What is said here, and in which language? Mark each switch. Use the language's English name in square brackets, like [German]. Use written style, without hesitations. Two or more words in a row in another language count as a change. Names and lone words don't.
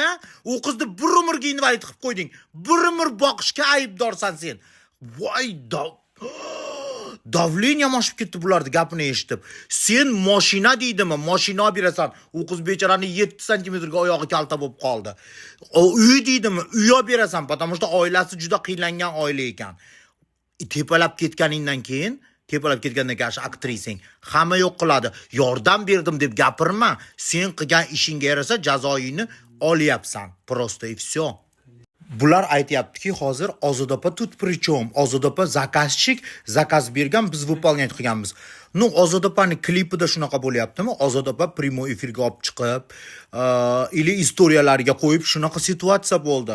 [Uzbek] U qizni bir umrga invalid qilib qo'yding. Bir umr boqishga aybdorsan sen. Voy, davleniya oshib ketdi bularning gapini eshitib. Sen mashina deydimi? Mashina olib berasan. U qiz bechorani 7 santimetrga oyog'i kalta bo'lib qoldi. Uy deydimi? Uy olib berasan, [Russian] потому что [Uzbek] oilasi juda qiynlangan oila ekan. Tepalab ketgandan keyin aktrisang hamma yo'q qiladi. Yordam berdim deb gapirma. Sen qilgan ishingga yarasa jazoingni olyapsan. [Russian] Просто и всё. [Uzbek] Bular aytayaptiki, hozir Ozoda opa [Russian] тут при чём. [Uzbek] Ozoda opa zakaz bergan, biz выполнять qilganmiz. Ну, Ozoda opaning klipida shunaqa bo'lyaptimi? Ozoda opa primo efirga olib chiqib, ili istoriyalarga qo'yib shunaqa situatsiya bo'ldi.